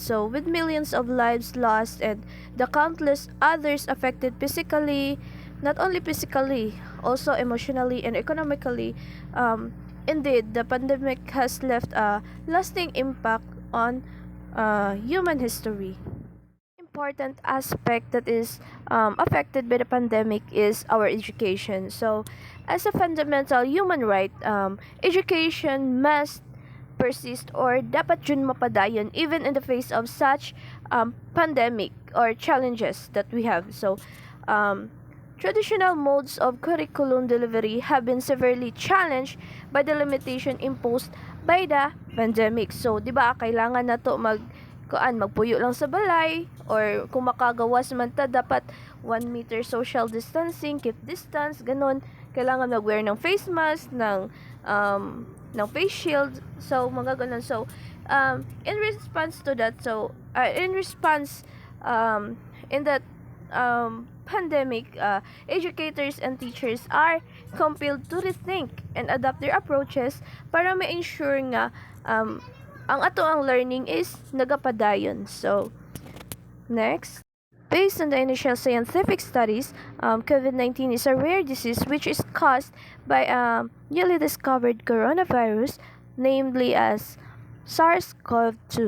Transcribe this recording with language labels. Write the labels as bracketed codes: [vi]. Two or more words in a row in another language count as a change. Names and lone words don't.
[en] So, with millions of lives lost and the countless others affected physically, not only physically, also emotionally and economically, indeed, the pandemic has left a lasting impact on human history. Important aspect that is affected by the pandemic is our education. So, as a fundamental human right, education must persist or [ceb] dapat yun mapadayon [en] even in the face of such pandemic or challenges that we have. So, um, traditional modes of curriculum delivery have been severely challenged by the limitation imposed by the pandemic. So, [ceb] di ba, kailangan na to magpuyo lang sa balay or kung makagawas man ta dapat [en] 1 meter social distancing, keep distance, [tl] ganun. Kailangan mag-wear ng [en] face mask, [tl] ng [en] face shield, [tl] so mga ganun. [en] So in response to that, in that pandemic, educators and teachers are compelled to rethink and adapt their approaches [ceb] para ma-ensure nga ang ato ang learning is nagapadayon. [en] So, next. Based on the initial scientific studies, COVID-19 is a rare disease which is caused by a newly discovered coronavirus, namely as SARS-CoV-2.